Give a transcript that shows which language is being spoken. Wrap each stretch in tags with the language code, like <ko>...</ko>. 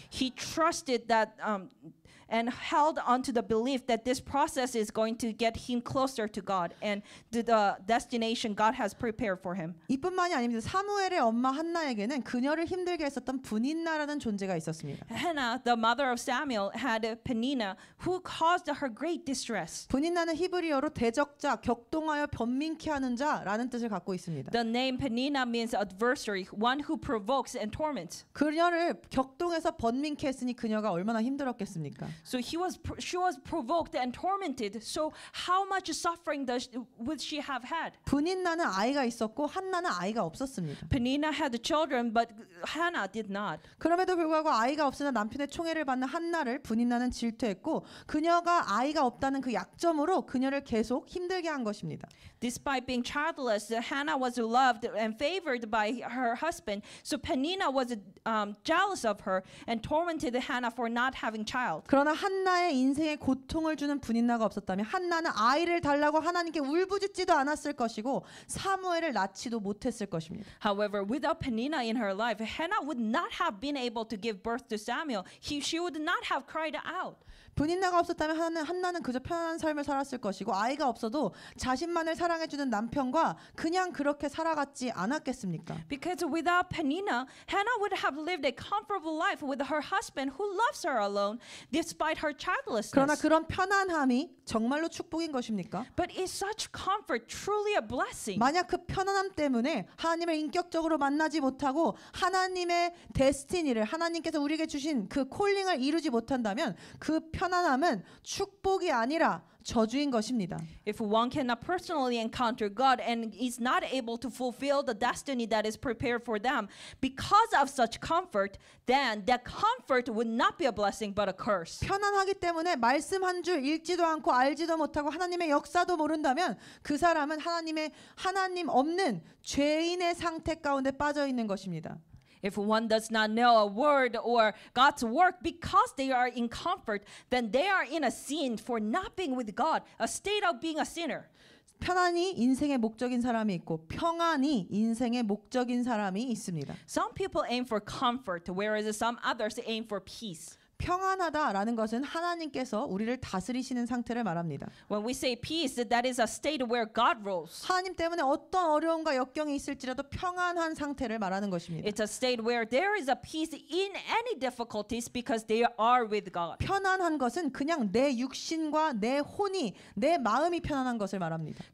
<en>He trusted that and held on to the belief that this process is going to get him closer to God and to the destination God has prepared for him.</en> <ko>이뿐만이 아닙니다. 사무엘의 엄마 한나에게는 그녀를 힘들게 했었던 분인나라는 존재가 있었습니다.</ko> <en>Hannah, the mother of Samuel, had Peninnah who caused her great distress.</en> <ko>분인나는 히브리어로 대적자, 격동하여 변민케 하는 자라는 뜻을 갖고 있습니다.</ko> <en>The name Peninnah means adversary, one who provokes and torments.</en> <ko>그녀를 격동해서 번민케 했으니 그녀가 얼마나 힘들었겠습니까?</ko> <en>So she was provoked and tormented. So how much suffering would she have had?</en> <ko>분인나는 아이가 있었고 한나는 아이가 없었습니다.</ko> <en>Peninnah had children, but Hannah did not.</en> <ko>그럼에도 불구하고 아이가 없으나 남편의 총애를 받는 한나를 분인나는 질투했고 그녀가 아이가 없다는 그 약점으로 그녀를 계속 힘들게 한 것입니다.</ko> <en>Despite being childless, Hannah was loved and favored by her husband. So Peninnah was jealous of her and tormented Hannah for not having child.</en> <ko>그러나 한나의 인생에 고통을 주는 분인나가 없었다면 한나는 아이를 달라고 하나님께 울부짖지도 않았을 것이고 사무엘을 낳지도 못했을 것입니다.</ko> <en>However, without Peninnah in her life, Hannah would not have been able to give birth to Samuel. She would not have cried out.</en> <ko>분인나가 없었다면 한나는 그저 편안한 삶을 살았을 것이고 아이가 없어도 자신만을 사랑해주는 남편과 그냥 그렇게 살아갔지 않았겠습니까?</ko> <en>Because without Peninnah, Hannah would have lived a comfortable life with her husband who loves her alone despite her childlessness.</en> <ko>그러나 그런 편안함이 정말로 축복인 것입니까?</ko> <en>But is such comfort truly a blessing?</en> <ko>만약 그 편안함 때문에 하나님을 인격적으로 만나지 못하고 하나님의 데스티니를 하나님께서 우리에게 주신 그 콜링을 이루지 못한다면 그 편안함은 축복이 아니라 저주인 것입니다.</ko> <en>If one cannot personally encounter God and is not able to fulfill the destiny that is prepared for them because of such comfort, then that comfort would not be a blessing but a curse.</en> <ko>편안하기 때문에 말씀 한 줄 읽지도 않고 알지도 못하고 하나님의 역사도 모른다면 그 사람은 하나님 없는 죄인의 상태 가운데 빠져 있는 것입니다.</ko> <en>If one does not know a word or God's work because they are in comfort, then they are in a sin for not being with God, a state of being a sinner.</en> <ko>편안이 인생의 목적인 사람이 있고 평안이 인생의 목적인 사람이 있습니다.</ko> <en>Some people aim for comfort, whereas some others aim for peace.</en> <ko>평안하다라는 것은 하나님께서 우리를 다스리시는 상태를 말합니다.</ko> <en>When we say peace, that is a state where God rules.</en> <ko>하나님 때문에 어떤 어려움과 역경이 있을지라도 평안한 상태를 말하는 것입니다.</ko> <en>It's a state where there is a peace in any difficulties because they are with God.</en> <ko>편안한 것은 그냥 내 육신과 내 혼이 내 마음이 편안한 것을 말합니다.</ko>